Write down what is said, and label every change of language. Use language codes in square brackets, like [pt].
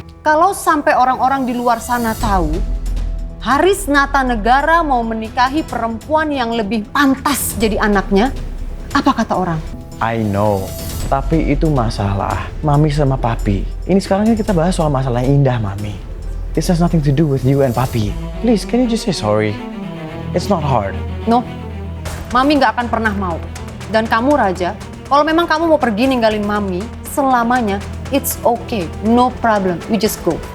[id] Kalau sampai orang-orang di luar sana tahu, Haris Natanegara mau menikahi perempuan yang lebih pantas jadi anaknya, apa kata orang? [en] I know, [id] tapi itu masalah Mami sama Papi. Ini sekarang kita bahas soal masalah yang indah, Mami. [en] This has nothing to do with you and Papi. Please, can you just say sorry? It's not hard. [id] No, Mami nggak akan pernah mau. Dan kamu, Raja, kalau memang kamu mau pergi ninggalin Mami selamanya, [en] it's okay, no problem, you just go.